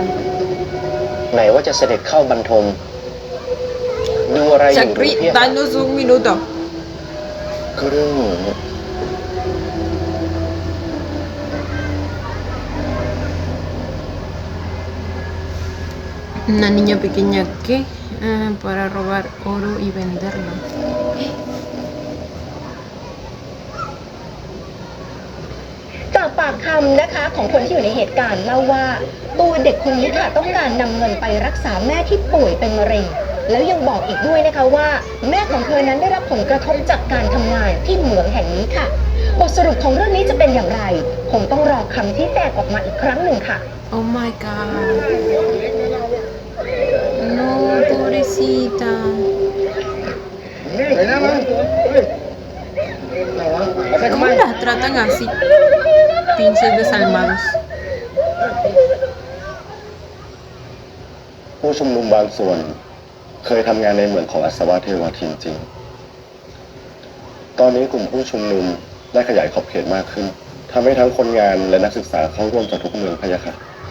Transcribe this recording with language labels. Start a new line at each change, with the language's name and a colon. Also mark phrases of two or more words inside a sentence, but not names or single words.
Thai: ไหนว่าจะเสด็จเข้าบรรทม ดูอะไรอยู่
Spanish: Chakri,
Thai: พี่ค่ะ
Spanish: danos un minuto.
Thai: ก็เรื่องหนู
Spanish: Una niña pequeña que para robar oro y venderlo.
Thai: จากปากคำนะคะของคนที่อยู่ในเหตุการณ์เล่าว่าตัวเด็กคนนี้ค่ะต้องการนำเงินไปรักษาแม่ที่ป่วยเป็นมะเร็งแล้วยังบอกอีกด้วยนะคะว่าแม่ของเธอนั้นได้รับผลกระทบจากการทำงานที่เหมืองแห่งนี้ค่ะบทสรุปของเรื่องนี้จะเป็นอย่างไรคงต้องรอคำชี้แจงออกมาอีกครั้งหนึ่งค่ะ
English: Oh my god.
Spanish: No, pobrecita. ¿Cómo las tratan así? Pinches desalmados.
Thai: ผู้ชุมนุมบางส่วน เคยทำงานในเหมืองของอัศวะเทวทินจริง ตอนนี้กลุ่มผู้ชุมนุมได้ขยายขอบเขตมากขึ้นทำให้ทั้งคนงานและนักศึกษาเข้าร่วมจากทุกเมืองพะยะค่ะ